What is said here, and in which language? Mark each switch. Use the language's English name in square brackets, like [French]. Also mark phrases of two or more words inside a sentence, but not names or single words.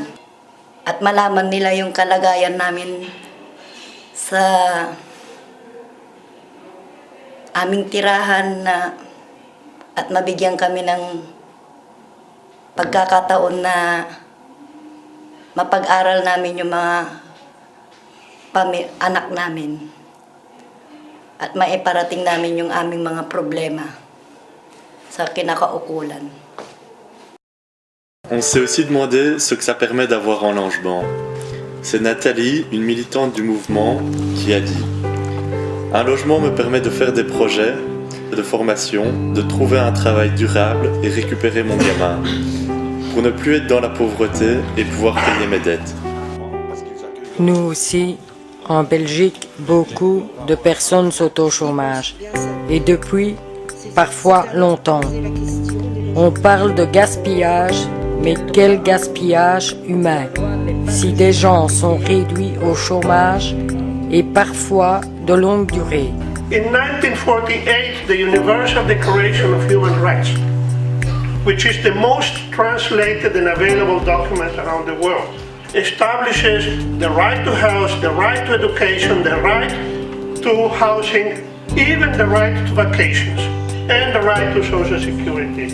[Filipino] At malaman nila yung kalagayan namin sa aming tirahan at mabigyan kami ng pagkakataon na mapag-aral namin yung mga anak namin at maiparating namin yung aming mga problema sa kinakaukulan. [French] On s'est aussi demandé ce que ça permet d'avoir un logement. C'est Nathalie, une militante du mouvement, qui a dit « Un logement me permet de faire des projets, de formation, de trouver un travail durable et récupérer mon gamin, pour ne plus être dans la pauvreté et pouvoir payer mes dettes. » Nous aussi, en Belgique, beaucoup de personnes sont au chômage. Et depuis, parfois longtemps. On parle de gaspillage, mais quel gaspillage humain? Si des gens sont réduits au chômage et parfois de longue durée. [English] In 1948, the Universal Declaration of Human Rights, which is the most translated and available document around the world, establishes the right to house, the right to education, the right to housing, even the right to vacations, and the right to Social Security.